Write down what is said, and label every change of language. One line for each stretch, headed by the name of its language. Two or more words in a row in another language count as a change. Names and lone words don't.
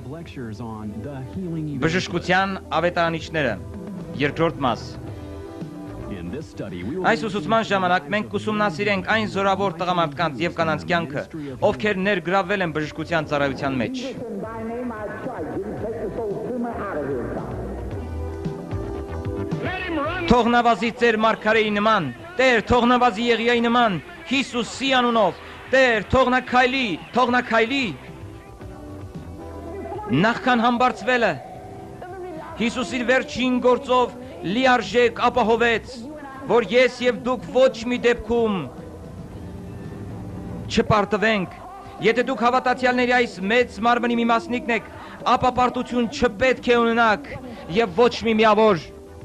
English: Lectures on the healing
Armenian: բժշկության ավետարանիչները, երկրորդ մաս։
English: In this study, we will
Armenian: Այս ուսուցման ժամանակ մենք կուսումնասիրենք այն զորավոր տղամարդկանց եւ կանանց կյանքը, ովքեր ներգրավվել են բժշկության ծառայության մեջ։
English: In thy name I strike you, take this old tumor out of his body.
Armenian: Թող նվազի ձեր մարգարեի նման, Տեր, թող նվազի Եղիայի նման, Հիսուսի անունով, Տեր, թող նա քայլի։ Նախքան համբարձվելը Հիսուս իր վերջին գործով լիարժեք ապահովեց, որ ես եւ դուք ոչ մի դեպքում չպարտվենք։ Եթե դուք հավատացյալների այս մեծ մարմնի մի մասնիկն եք, ապա պարտություն չպետք է ունենաք եւ ոչ մի միավոր։